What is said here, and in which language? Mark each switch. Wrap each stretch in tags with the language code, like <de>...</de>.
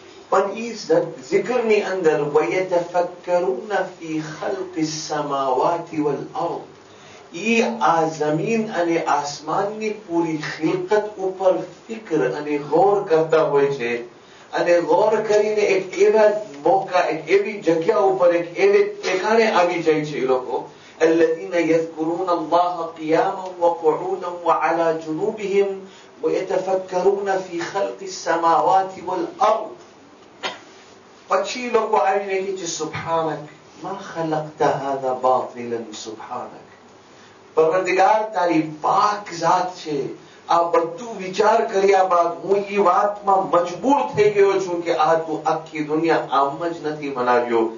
<gu>પણ એ zikરની અંદર</gu> <ar>وَيَتَفَكَّرُونَ فِي خَلْقِ السَّمَاوَاتِ وَالْأَرْضِ,</ar> <gu>એ આ જમીન અને આસમાનની પૂરી ખિલકત ઉપર ફિક્ર અને ગૌર કરતા હોય છે. અને ગૌર કરીને એક એવા મોકા, એક એવી જગ્યા ઉપર, એક એવે ઠેકાણે આવી જાય છે એ લોકો.</gu> <ar>الذين يذكرون الله قياما وقعودا وعلى جنوبهم ويتفكرون في خلق السماوات والأرض.</ar> <gu>પછી લોકો આવીને કહે છે</gu> <ar>સુબ્હાનક મા ખલકતા હાદા બાતિલન સુબ્હાનક,</ar> <gu>પરવરદિગાર તારી પાક ઝાત છે, આ બધું વિચાર કર્યા બાદ હું એ વાતમાં મજબૂર થઈ ગયો છું કે આ તું આખી દુનિયા આમ જ નથી બનાવ્યો.</gu>